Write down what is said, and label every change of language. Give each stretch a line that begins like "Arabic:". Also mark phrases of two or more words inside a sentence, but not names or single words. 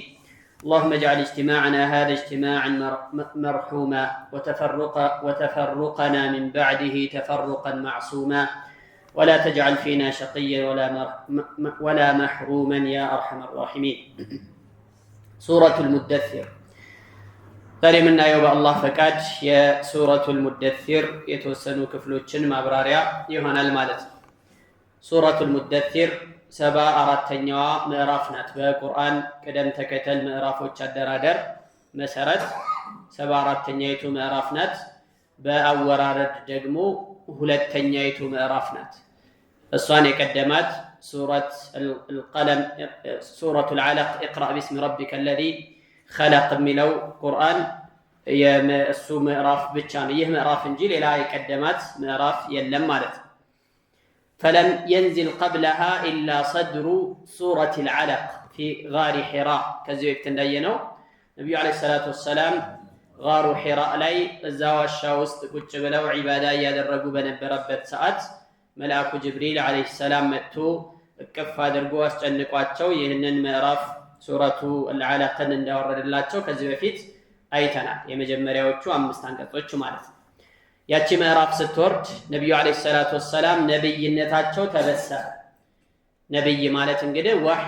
Arabic: اللهم اجعل اجتماعنا هذا اجتماعا مرحوما وتفرقنا من بعده تفرقا معصوما ولا تجعل فينا شقيا ولا محروما يا أرحم الراحمين.
Amharic: سورة المدثر ዛሬ የምናየው በአላህ ፈቃድ የሱረቱል ሙደሲር የተወሰኑ ክፍሎችን ማብራሪያ ይሆናል ማለት ነው። ሱረቱል ሙደሲር 74ኛዋ ምዕራፍ ናት። በቁርአን ቅደም ተከተል ምዕራፎች አደራደር መሰረት 74ኛይቱ ምዕራፍ ናት። በአወራረድ ደግሞ ሁለተኛይቱ ምዕራፍ ናት። እሷን የቀደማት ሱረቱል አለቅ
Arabic: اقرأ باسم ربك الذي خلق
Amharic: የሚለው ቁርአን የእሱ ምዕራፍ ብቻ ነው። ይህ ምዕራፍ እንጂ ሌላ የቀደማት ምዕራፍ የለም ማለት ነው።
Arabic: فلم ينزل قبلها إلا صدر سورة العلق في غار حراء
Amharic: ከዚህ በፊት እንዳየነው ነብዩ
Arabic: عليه الصلاة والسلام
Amharic: غار حراء ላይ እዛው ዋሻ ውስጥ ቁጭ ብለው ዒባዳ ያደረጉ በነበረበት ሰዓት መልአኩ ጅብሪል
Arabic: عليه السلام
Amharic: መጥቶ እቅፍ አድርጎ አስጨንቋቸው ይህንን ምዕራፍ ሱረቱ አልዓለቅን እንዳወረደላቸው ከዚህ በፊት አይተናል። የመጀመሪያዎቹ 5 አንቀጾች ማለት ነው። ያቺ ምዕራፍ ስትወርድ ነብዩ
Arabic: عليه الصلاة والسلام
Amharic: ነብይነታቸው ተበሰረ። ነብይ ማለት እንግዲህ ወህይ